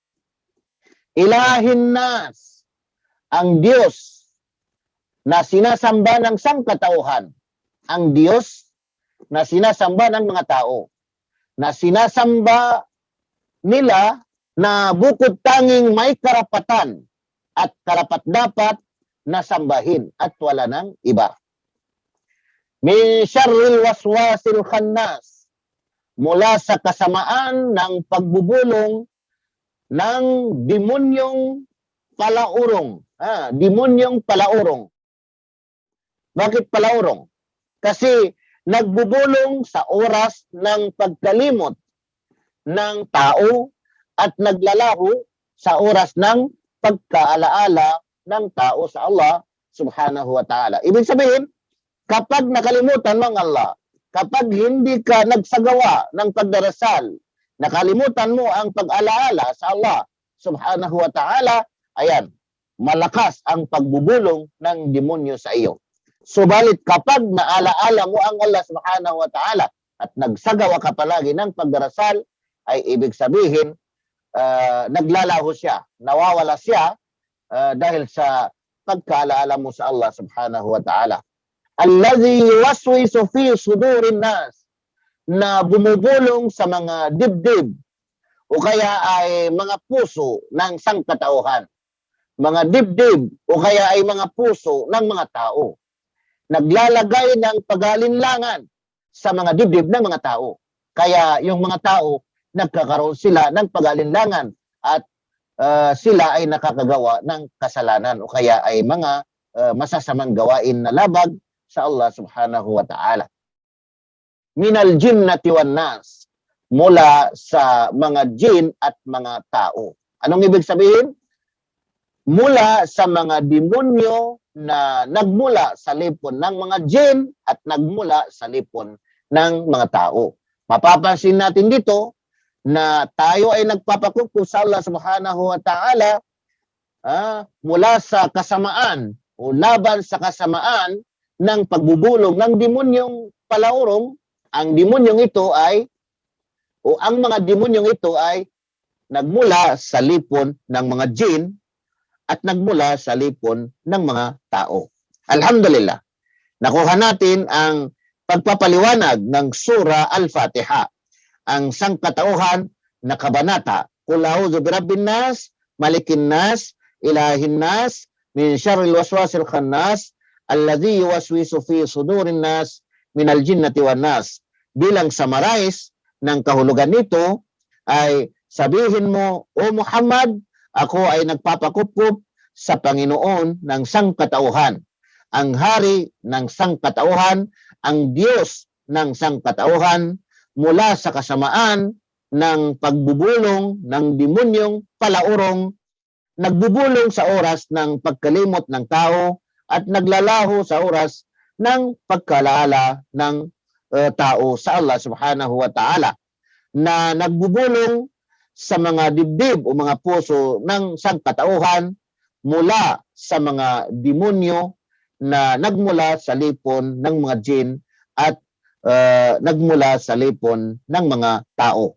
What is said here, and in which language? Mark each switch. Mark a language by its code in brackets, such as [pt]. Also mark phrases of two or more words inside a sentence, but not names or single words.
[ar] إله الناس, [tl] ang Diyos na sinasamba ng sangkatauhan, ang Diyos na sinasamba ng mga tao, na sinasamba nila na bukod tanging may karapatan at karapat-dapat na sambahin at wala ng iba. [ar] من شر الوسواس الخناس, [tl] mula sa kasamaan ng pagbubulong ng demonyong palaurong. Demonyong palaurong. Bakit palaurong? Kasi nagbubulong sa oras ng pagkalimot ng tao at naglalaho sa oras ng pagkaalaala ng tao sa Allah [ar] سبحانه وتعالى. [tl] Ibig sabihin, kapag nakalimutan mo ang Allah, kapag hindi ka nagsagawa ng pagdarasal, nakalimutan mo ang pag-alaala sa Allah [ar] سبحانه وتعالى, [tl] ayan, malakas ang pagbubulong ng demonyo sa iyo. Subalit kapag naalaala mo ang Allah [ar] سبحانه وتعالى [tl] at nagsagawa ka palagi ng pagdarasal, ay ibig sabihin, naglalaho siya, nawawala siya dahil sa pagkaalaala mo sa Allah [ar] سبحانه وتعالى. الذي يوسوس في صدور الناس, [tl] na bumubulong sa mga dibdib o kaya ay mga puso ng sangkatauhan. Mga dibdib o kaya ay mga puso ng mga tao. Naglalagay ng pag-alinlangan sa mga dibdib ng mga tao. Kaya yung mga tao, nagkakaroon sila ng pag-alinlangan at sila ay nakakagawa ng kasalanan o kaya ay mga masasamang gawain na labag sa Allah [ar] سبحانه وتعالى. من الجنة والناس, [tl] mula sa mga jin at mga tao. Anong ibig sabihin? Mula sa mga demonyo na nagmula sa lipon ng mga jin at nagmula sa lipon ng mga tao. Mapapansin natin dito na tayo ay nagpapakupo sa Allah [ar] سبحانه وتعالى [tl] mula sa kasamaan o laban sa kasamaan ng pagbubulong ng demonyong palaurong. Ang demonyong ito ay, o ang mga demonyong ito ay nagmula sa lipon ng mga jin at nagmula sa lipon ng mga tao. Alhamdulillah. Nakuha natin ang pagpapaliwanag ng Surah Al-Fatiha, ang sangkatauhan na kabanata. [ar] قل أعوذ برب الناس ملك الناس إله الناس من شر الوسواس الخناس الذي يوسوس في صدور الناس من الجنة والناس. [tl] Bilang summarize ng kahulugan nito ay sabihin mo, O Muhammad, ako ay nagpapakup sa Panginoon ng sangkatauhan, ang hari ng sangkatauhan, ang Diyos ng sangkatauhan, mula sa kasamaan ng pagbubulong ng demonyong palaurong, nagbubulong sa oras ng pagkalimot ng tao at naglalaho sa oras ng pagkalaala ng tao sa Allah [ar] سبحانه وتعالى, [tl] na nagbubulong sa mga dibdib o mga puso ng sangkatauhan mula sa mga demonyo na nagmula sa lipon ng mga jin at nagmula sa lipon ng mga tao.